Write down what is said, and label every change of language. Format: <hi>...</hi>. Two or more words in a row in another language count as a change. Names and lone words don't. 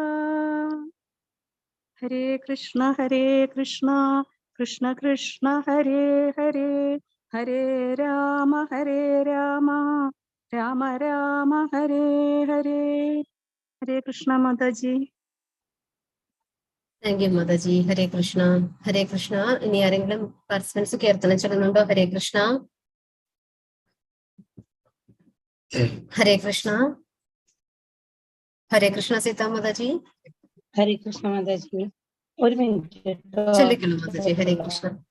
<sa>ഹരേ കൃഷ്ണ കൃഷ്ണ കൃഷ്ണ ഹരേ ഹരേ, ഹരേ രാമ രാമ രാമ ഹരേ ഹരേ.</sa> <ml>ഹരേ കൃഷ്ണ മാതാജി.</ml> <en>thank you</en> <ml>മാതാജി. ഹരേ കൃഷ്ണ. ഹരേ കൃഷ്ണ. ഇനി ആരെങ്കിലും പാർട്ടിസിപ്പൻസ് കീർത്തനം ചൊല്ലുന്നുണ്ടോ? ഹരേ കൃഷ്ണ. Hare Krishna. Hare Krishna, Sita Mataji. ഹരേ കൃഷ്ണ മാതാജി. ഒരു മിനിറ്റ് കേട്ടോ. ചൊല്ലിക്കോളൂ മാതാജി. ഹരേ കൃഷ്ണ.</ml>